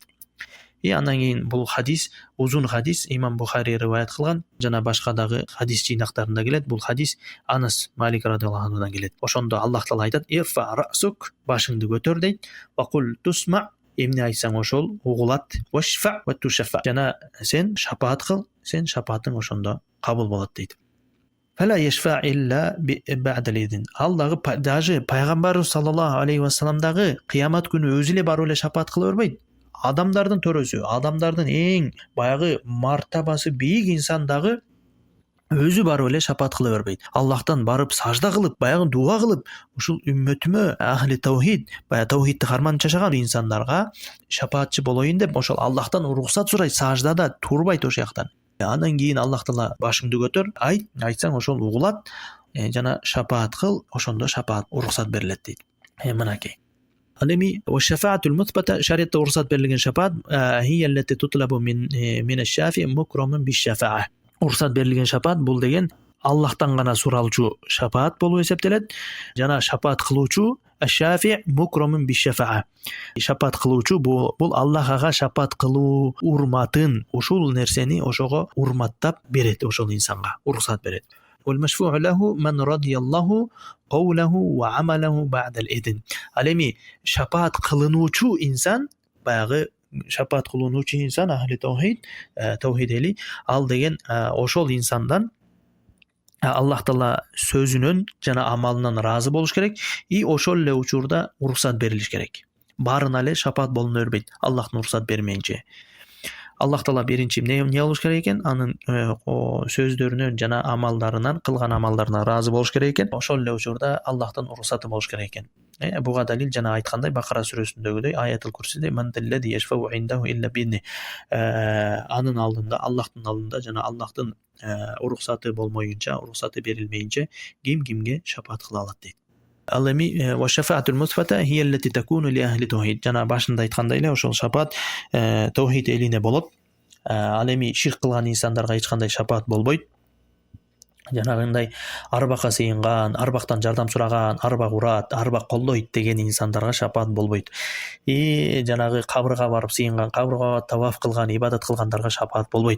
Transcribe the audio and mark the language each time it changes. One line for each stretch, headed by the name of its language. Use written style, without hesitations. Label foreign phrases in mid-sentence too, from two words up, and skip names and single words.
Kyrgyz: Андан кийин бул хадис, узун хадис, Имам Бухари риваят кылган жана башка дагы хадис жыйнактарында келет. Бул хадис Анас Малик
Arabic: رضي الله عنه
Kyrgyz: келет. Ошондо Аллах Таала айтат:
Arabic: "ارفع رأسك",
Kyrgyz: башыңды көтөр дейт.
Arabic: "وقل تسمع",
Kyrgyz: эмне айтсаң ошол угулат.
Arabic: "واشفع تشفع",
Kyrgyz: жана сен шапаат кыл, сен шапаатың ошондо кабыл болот дейт.
Arabic: فلا يشفع إلا بعد الإذن.
Kyrgyz: Ал дагы даже пайгамбарыбыз
Arabic: صلى الله عليه وسلم
Kyrgyz: дагы кыямат күнү өзү эле барып эле шапаат кыла бербейт. Адамдардын төрөсү, адамдардын эң баягы мартабасы бийик инсан дагы өзү барып эле шапаат кыла бербейт. Аллахтан барып сажда кылып, баягы дуа кылып, ушул үммөтүмө
Arabic: أهل التوحيد,
Kyrgyz: баягы таухидти карманып жашаган инсандарга шапаатчы болоюн деп ошол Аллахтан уруксат сурайт, саждада турбайт ошол жактан. Андан кийин Аллах Таала башыңды көтөр, айтсаң ошол угулат, жана шапаат кыл, ошондо шапаат уруксат берилет дейт. Мынакей. Ал эми
Arabic: الشفاعة المثبتة,
Kyrgyz: шариатта уруксат берилген шапаат
Arabic: هي التي تطلب من الشافع مكرم بالشفاعة.
Kyrgyz: Уруксат берилген шапаат бул деген Аллахтан гана суралчу шапаат болуп эсептелет. Жана шапаат кылуучу
Arabic: الشافع مكرم بالشفاعة.
Kyrgyz: Шапаат кылуучу бул Аллах ага шапаат кылуу урматын, ушул нерсени ошого урматтап берет, ошол инсанга уруксат берет.
Arabic: والمشفوع له من رضي الله قوله وعمله بعد الإذن.
Kyrgyz: Ал эми шапаат кылынуучу инсан, баягы шапаат кылынуучу инсан
Arabic: أهل التوحيد
Kyrgyz: эли, ал деген ошол инсандан Аллах Таала сөзүнөн жана амалынан разы болуш керек, и ошол эле учурда уруксат берилиш керек. Барына эле шапаат болуна бербейт, Аллахтын уруксат бермейинче. Аллах Таала биринчи эмне болуш керек экен? Анын сөздөрүнөн жана амалдарынан, кылган амалдарына разы болуш керек экен. Ошол эле учурда Аллахтын уруксаты болуш керек экен. Буга далил жана айткандай Бакара сүрөсүндөгүдөй аятыл курсиде
Arabic: من ذا الذي يشفع عنده إلا بإذنه.
Kyrgyz: Анын алдында, Аллахтын алдында жана Аллахтын уруксаты болмоюнча, уруксаты берилмейинче кимге шапаат кыла алат дейт. Ал эми
Arabic: والشفاعة المثبتة هي التي تكون لأهل التوحيد.
Kyrgyz: Жана башында айткандай эле ошол шапаат таухид элине болот. Ал эми ширк кылган инсандарга эч кандай шапаат болбойт. Жанагындай арбакка сыйынган, арбактан жардам сураган, арбак урат, арбак колдойт деген инсандарга шапаат болбойт. Жанагы кабырга барып сыйынган, кабырга таваф кылган, ибадат кылгандарга шапаат болбойт.